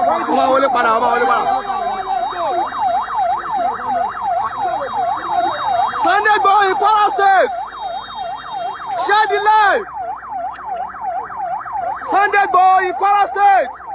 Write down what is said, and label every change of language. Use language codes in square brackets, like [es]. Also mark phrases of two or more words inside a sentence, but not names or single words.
[yo] Ó máa wọlé padà, ó máa wọlé padà. [en] Sunday Igboho in Kwara State. Share the live. Sunday Igboho in Kwara State.